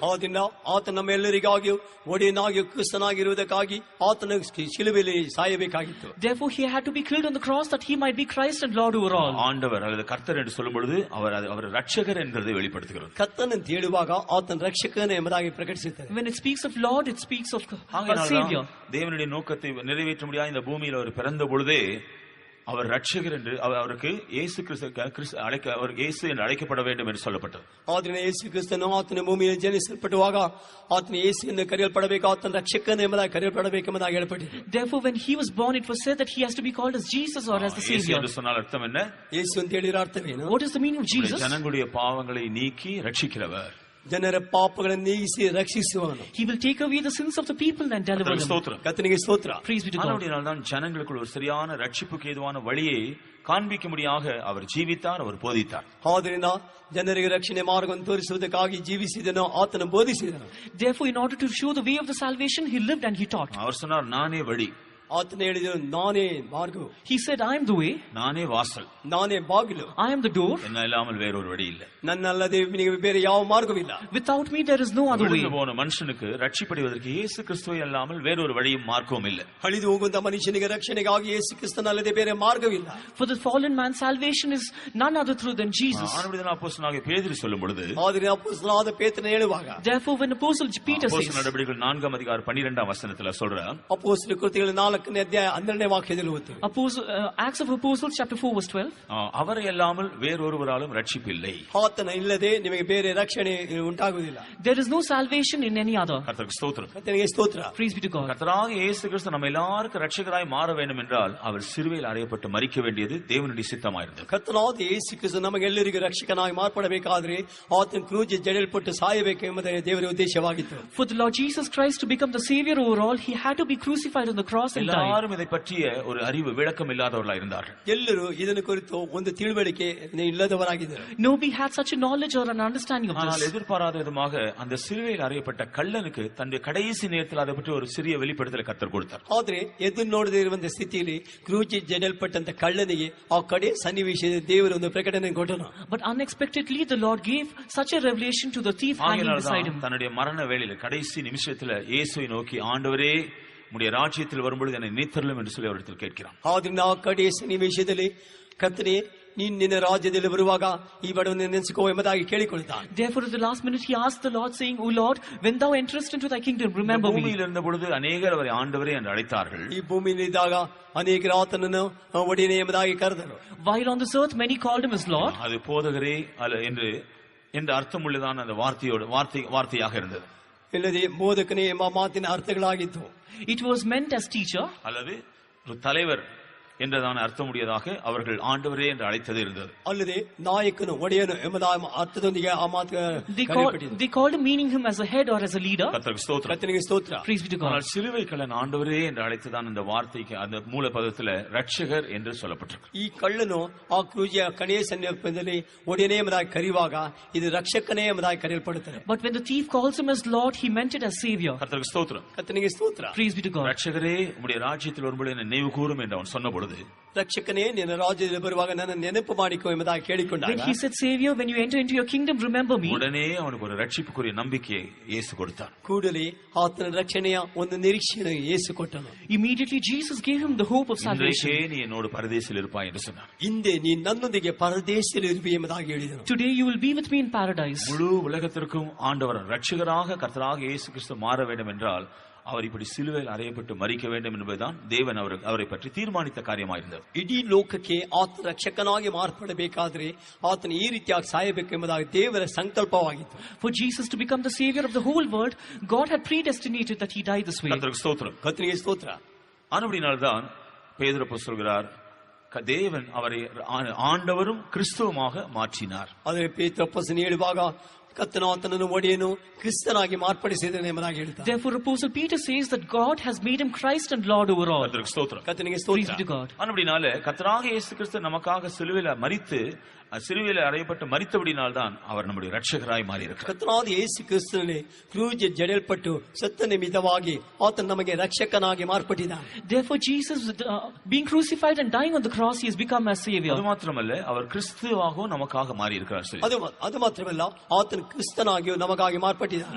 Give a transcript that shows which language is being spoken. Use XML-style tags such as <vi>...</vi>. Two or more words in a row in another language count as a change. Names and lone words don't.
<kn>ಆದ್ದರಿಂದ ಆತ ನಮ್ಮೆಲ್ಲರಿಗಾಗಿಯೂ ಒಡೆಯನಾಗಿಯೂ ಕ್ರಿಸ್ತನಾಗಿರುವುದಕ್ಕಾಗಿ ಆತನ ಶಿಲುಬೆಯಲ್ಲಿ ಸಾಯಬೇಕಾಗಿತ್ತು.</kn> <en>Therefore he had to be killed on the cross that he might be Christ and Lord over all.</en> <ta>ஆண்டவர் அல்லது கர்த்தர் என்று சொல்லும் பொழுது அவர் ரட்சகர் என்கிறதை வெளிப்படுத்துகிறது.</ta> <kn>ಕರ್ತನ ಅಂತ ಹೇಳುವಾಗ ಆತನ ರಕ್ಷಕನೇ ಎಂಬುದಾಗಿ ಪ್ರಕಟಿಸುತ್ತದೆ.</kn> <en>When it speaks of Lord, it speaks of Savior.</en> <ta>தேவனுடைய நோக்கத்தை நிறைவேற்ற முடியாத இந்த பூமியில் அவர் பிறந்த பொழுதே அவர் ரட்சகர் என்று அவருக்கு இயேசு அவர் இயேசு என்று அழைக்கப்பட வேண்டும் என்று சொல்லப்பட்டது.</ta> <kn>ಆದ್ದರಿಂದ ಯೇಸು ಕ್ರಿಸ್ತನು ಆತನ ಭೂಮಿಯಲ್ಲಿ ಜನಿಸಲ್ಪಟ್ಟುವಾಗ ಆತನ ಯೇಸು ಎಂದು ಕರೆಯಲ್ಪಡಬೇಕು, ಆತನ ರಕ್ಷಕನೇ ಎಂಬುದಾಗಿ ಕರೆಯಲ್ಪಡಬೇಕೆಂಬುದಾಗಿ ಹೇಳಲ್ಪಟ್ಟಿದೆ.</kn> <en>Therefore when he was born, it was said that he has to be called as Jesus or as the Savior.</en> <ta>என்று சொன்னால் அர்த்தம் என்ன?</ta> <kn>ಯೇಸು ಅಂತ ಹೇಳಿರ ಅರ್ಥವೇನು?</kn> <en>What is the meaning of Jesus?</en> <ta>ஜனங்களுடைய பாவங்களை நீக்கி ரட்சிக்கிறவர்.</ta> <kn>ಜನರ ಪಾಪಗಳನ್ನು ನೀಗಿಸಿ ರಕ್ಷಿಸುವವನು.</kn> <en>He will take away the sins of the people and deliver them.</en> <kn>ಕರ್ತನಿಗೆ ಸ್ತೋತ್ರ.</kn> <en>Praise be to God.</en> <ta>தான் ஜனங்களுக்குள் ஒரு சரியான ரட்சிப்புக்கு ஏதுவான வழியை காண்பிக்கும்படியாக அவர் ஜீவித்தார், அவர் போதித்தார்.</ta> <kn>ಆದ್ದರಿಂದ ಜನರಿಗೆ ರಕ್ಷಣೆ ಮಾರ್ಗವನ್ನು ತೋರಿಸುವುದಕ್ಕಾಗಿ ಜೀವಿಸಿದನು, ಆತನು ಬೋಧಿಸಿದನು.</kn> <en>Therefore in order to show the way of the salvation, he lived and he taught.</en> <ta>அவர் சொன்னார், நானே வழி.</ta> <kn>ಆತನು ಹೇಳಿದನು, ನಾನೇ ಮಾರ್ಗ.</kn> <en>He said, I am the way.</en> <ta>நானே வாசல்.</ta> <kn>ನಾನೇ ಬಾಗಿಲು.</kn> <en>I am the door.</en> <ta>என்ன இல்லாமல் வேறொரு வழி இல்லை.</ta> <kn>ನನ್ನಲ್ಲದೆ ನಿನಗೆ ಬೇರೆ ಯಾವ ಮಾರ್ಗವಿಲ್ಲ.</kn> <en>Without me there is no other way.</en> <ta>போன மனுஷனுக்கு ரட்சிப்படைவதற்கு இயேசு கிறிஸ்துவை அல்லாமல் வேறொரு வழியும் மார்க்கமும் இல்லை.</ta> <kn>ಅಳಿದು ಹೋಗುವಂತ ಮನುಷ್ಯನಿಗೆ ರಕ್ಷಣೆಗಾಗಿ ಯೇಸು ಕ್ರಿಸ್ತನಲ್ಲದೆ ಬೇರೆ ಮಾರ್ಗವಿಲ್ಲ.</kn> <en>For the fallen man, salvation is none other through than Jesus.</en> <ta>ஆனபடிதான் அப்போஸ்தலனாகிய பேதுரு சொல்லும் பொழுது,</ta> <kn>ಆದರೆ ಅಪೊಸ್ತಲನಾದ ಪೇತ್ರನು ಹೇಳುವಾಗ,</kn> <en>therefore when Apostle Peter says,</en> <ta>அப்போஸ்தலர் நடபடிகள் 4ஆம் அதிகாரம் 12ஆம் வசனத்துல சொல்றார்,</ta> <kn>ಅಪೊಸ್ತಲ ಕೃತ್ಯಗಳ 4ನೇ ಅಧ್ಯಾಯ 12ನೇ ವಾಕ್ಯದಲ್ಲಿ ಓದ್ತೀವಿ.</kn> <en>Acts of Apostles chapter 4 verse 12.</en> <ta>அவரை அல்லாமல் வேறொருவராலும் ரட்சிப்பில்லை.</ta> <kn>ಆತನ ಇಲ್ಲದೆ ನಿಮಗೆ ಬೇರೆ ರಕ್ಷಣೆ ಉಂಟಾಗುವುದಿಲ್ಲ.</kn> <en>There is no salvation in any other.</en> <ta>கர்த்தருக்கு ஸ்தோத்திரம்.</ta> <kn>ಕರ್ತನಿಗೆ ಸ್ತೋತ್ರ.</kn> <en>Praise be to God.</en> <ta>கர்த்தராகிய இயேசு கிறிஸ்து நம்ம எல்லாருக்கும் ரட்சகராய் மாற வேண்டும் என்றால் அவர் சிலுவையில் அறையப்பட்டு மரிக்க வேண்டியது தேவனுடைய சித்தமாயிருந்தது.</ta> <kn>ಕರ್ತನಾದ ಯೇಸು ಕ್ರಿಸ್ತ ನಮಗೆಲ್ಲರಿಗೂ ರಕ್ಷಕನಾಗಿ ಮಾರ್ಪಡಬೇಕಾದ್ರೆ ಆತನ ಕ್ರೂಜ್ ಜಡೆಯಲ್ಪಟ್ಟು ಸಾಯಬೇಕು ಎಂಬುದೇ ದೇವರ ಉದ್ದೇಶವಾಗಿತ್ತು.</kn> <en>For the Lord Jesus Christ to become the Savior over all, he had to be crucified on the cross and died.</en> <ta>எல்லாரும் இதை பற்றிய ஒரு அறிவு விளக்கம் இல்லாதவர்களாக இருந்தார்கள்.</ta> <kn>ಎಲ್ಲರೂ ಇದನ್ನು ಕುರಿತು ಒಂದು ತಿಳುವಳಿಕೆ ಇಲ್ಲದವರಾಗಿದ್ದರು.</kn> <en>Nobody had such a knowledge or an understanding of</en> <ta>ஆனால்</ta> <en>this.</en> <ta>எதிர்பாராத விதமாக அந்த சிலுவையில் அறையப்பட்ட கள்ளனுக்கு தன்னுடைய கடைசி நேரத்தில் அதை பற்றி ஒரு சிறிய வெளிப்படுத்தலை கர்த்தர் கொடுத்தார்.</ta> <kn>ಆದ್ರೆ ಎದುರು ನೋಡದೇ ಇರುವಂತ ಸ್ಥಿತಿಯಲ್ಲಿ ಕ್ರೂಜಿ ಜಡಲ್ಪಟ್ಟಂತ ಕಳ್ಳನಿಗೆ ಆ ಕಡೆ ಸನ್ನಿವೇಶದ ದೇವರು ಒಂದು ಪ್ರಕಟಣೆ ಕೊಟ್ಟನು.</kn> <en>But unexpectedly the Lord gave such a revelation to the thief hanging beside him.</en> <ta>தன்னுடைய மரண வேளையில கடைசி நிமிஷத்துல இயேசுவை நோக்கி, ஆண்டவரே உம்முடைய ராஜ்யத்தில் வரும்பொழுது என்னை நினைத்தருளும் என்று சொல்லி அவரிடத்தில் கேட்கிறான்.</ta> <kn>ಆದ್ರಿಂದ ಆ ಕಡೆ ಸನ್ನಿವೇಶದಲ್ಲಿ ಕರ್ತನೇ ನೀನ್ ನಿನ್ನ ರಾಜ್ಯದಲ್ಲಿ ಬರುವಾಗ ಈ ಬಡವನ ನೆನೆಸಿಕೋ ಎಂಬುದಾಗಿ ಕೇಳಿಕೊಳ್ತಾನೆ.</kn> <en>Therefore at the last minute he asked the Lord saying, O Lord, when thou enterest into thy kingdom, remember me.</en> <ta>பூமியில் இருந்த பொழுது அநேகர் அவரை ஆண்டவரே என்று அழைத்தார்கள்.</ta> <kn>ಈ ಭೂಮಿಯಲ್ಲಿ ಇದ್ದಾಗ ಅನೇಕರು ಆತನನ್ನು ಒಡೆಯನೇ ಎಂಬುದಾಗಿ ಕರೆದರು.</kn> <en>While on this earth many called him as Lord.</en> <ta>அது போதகரே என்று அர்த்தம் உள்ளதான அந்த வார்த்தையாக இருந்தது.</ta> <kn>ಇಲ್ಲದೆ ಬೋಧಕನೇ ಎಂಬ ಮಾತಿನ ಅರ್ಥಗಳಾಗಿತ್ತು.</kn> <en>It was meant as teacher.</en> <ta>அல்லது ஒரு தலைவர் என்றதான அர்த்தமுடையதாக அவர்கள் ஆண்டவரே என்று அழைத்தது இருந்தது.</ta> <kn>ಅಲ್ಲದೆ ನಾಯಕನು ಒಡೆಯನು ಎಂಬುದಾದ ಅರ್ಥದೊಂದಿಗೆ ಆ ಮಾತು</kn> <en>they called him meaning him as a head or as a leader.</en> <ta>கர்த்தருக்கு ஸ்தோத்திரம்.</ta> <kn>ಕರ್ತನಿಗೆ ಸ್ತೋತ್ರ.</kn> <en>Praise be to God.</en> <ta>ஆனால் சிலுவை கள்ளன் ஆண்டவரே என்று அழைத்ததான் அந்த வார்த்தைக்கு அந்த மூல பதத்துல ரட்சகர் என்று சொல்லப்பட்டிருக்கு.</ta> <kn>ಈ ಕಳ್ಳನು ಆ ಕ್ರೂಜಿಯ ಕಡೆಯ ಸನ್ನಿವೇಶದಲ್ಲಿ ಒಡೆಯನೇ ಎಂಬುದಾಗಿ ಕರೆಯುವಾಗ ಇದು ರಕ್ಷಕನೇ ಎಂಬುದಾಗಿ ಕರೆಯಲ್ಪಡುತ್ತದೆ.</kn> <en>But when the thief calls him as Lord, he meant it as Savior.</en> <ta>கர்த்தருக்கு ஸ்தோத்திரம்.</ta> <kn>ಕರ್ತನಿಗೆ ಸ್ತೋತ್ರ.</kn> <en>Praise be to God.</en> <ta>ரட்சகரே உம்முடைய ராஜ்யத்தில் வரும்பொழுது என்னை நினைவு கூரும் என்று அவன் சொன்ன பொழுது,</ta> <kn>ರಕ್ಷಕನೇ ನಿನ್ನ ರಾಜ್ಯದಲ್ಲಿ ಬರುವಾಗ ನನ್ನ ನೆನಪು ಮಾಡಿಕೋ ಎಂಬುದಾಗಿ ಕೇಳಿಕೊಂಡಾಗ,</kn> <en>When he said, Savior, when you enter into your kingdom, remember me.</en> <ta>உடனே அவனுக்கு ஒரு ரட்சிப்புக்குரிய நம்பிக்கையை இயேசு கொடுத்தார்.</ta> <kn>ಕೂಡಲೇ ಆತನ ರಕ್ಷಣೆಯ ಒಂದು ನಿರೀಕ್ಷೆಯನ್ನು ಯೇಸು ಕೊಟ್ಟನು.</kn> <en>Immediately Jesus gave him the hope of salvation.</en> <ta>இன்றைக்கே நீ என்னோடு பரதேசில் இருப்பாய் என்று சொன்னார்.</ta> <kn>ಹಿಂದೆ ನೀ ನನ್ನೊಂದಿಗೆ ಪರದೇಶದಲ್ಲಿ ಇರುವೆ ಎಂಬುದಾಗಿ ಹೇಳಿದನು.</kn> <en>Today you will be with me in paradise.</en> <ta>முழு உலகத்திற்கும் ஆண்டவர் ரட்சகராக கர்த்தராக இயேசு கிறிஸ்து மாற வேண்டும் என்றால் அவர் இப்படி சிலுவையில் அறையப்பட்டு மரிக்க வேண்டும் என்பதுதான் தேவன் அவரை பற்றி தீர்மானித்த காரியமாயிருந்தது.</ta> <kn>ಇಡೀ ಲೋಕಕ್ಕೆ ಆತ ರಕ್ಷಕನಾಗಿ ಮಾರ್ಪಡಬೇಕಾದ್ರೆ ಆತನು ಈ ರೀತಿಯಾಗಿ ಸಾಯಬೇಕು ಎಂಬುದಾಗಿ ದೇವರ ಸಂಕಲ್ಪವಾಗಿತ್ತು.</kn> <en>For Jesus to become the Savior of the whole world, God had predestinated that he die this way.</en> <ta>கர்த்தருக்கு ஸ்தோத்திரம்.</ta> <kn>ಕರ್ತನಿಗೆ ಸ್ತೋತ್ರ.</kn> <ta>ஆனபடினால்தான் பேதுரு அப்போஸ்தலன் சொல்கிறார், தேவன் அவரை ஆண்டவரும் கிறிஸ்துவுமாக மாற்றினார்.</ta> <kn>ಆದರೆ ಪೇತ್ರ ಅಪ್ಪಸ್ತಲನು ಹೇಳುವಾಗ ಕರ್ತನು ಆತನನ್ನು ಒಡೆಯನು ಕ್ರಿಸ್ತನಾಗಿ ಮಾರ್ಪಡಿಸಿದನು ಎಂಬುದಾಗಿ ಹೇಳ್ತಾನೆ.</kn> <en>Therefore Apostle Peter says that God has made him Christ and Lord over all.</en> <ta>கர்த்தருக்கு ஸ்தோத்திரம்.</ta> <kn>ಕರ್ತನಿಗೆ</kn> <en>Praise</en> <kn>ಸ್ತೋತ್ರ.</kn> <en>be to God.</en> <ta>ஆனபடினால கர்த்தராக இயேசு கிறிஸ்து நமக்காக சிலுவையில் அறையப்பட்டு மரித்தபடினால்தான் அவர் நம்முடைய ரட்சகராய் மாறி இருக்கிறார்.</ta> <kn>ಕರ್ತನಾದ ಯೇಸು ಕ್ರಿಸ್ತನಲ್ಲಿ ಕ್ರೂಜ್ ಜಡೆಯಲ್ಪಟ್ಟು ಸತ್ತ ನಿಮಿತ್ತವಾಗಿ ಆತನು ನಮಗೆ ರಕ್ಷಕನಾಗಿ ಮಾರ್ಪಟ್ಟಿದ್ದಾನೆ.</kn> <en>Therefore Jesus, being crucified and dying on the cross, he has become our Savior.</en> <ta>அது மாத்திரமல்ல, அவர் கிறிஸ்துவாகவும் நமக்காக மாறி இருக்கிறார்.</ta> <kn>ಅದು ಮಾತ್ರವಲ್ಲ, ಆತನು ಕ್ರಿಸ್ತನಾಗಿಯೂ ನಮಗಾಗಿ ಮಾರ್ಪಟ್ಟಿದ್ದಾನೆ.</kn>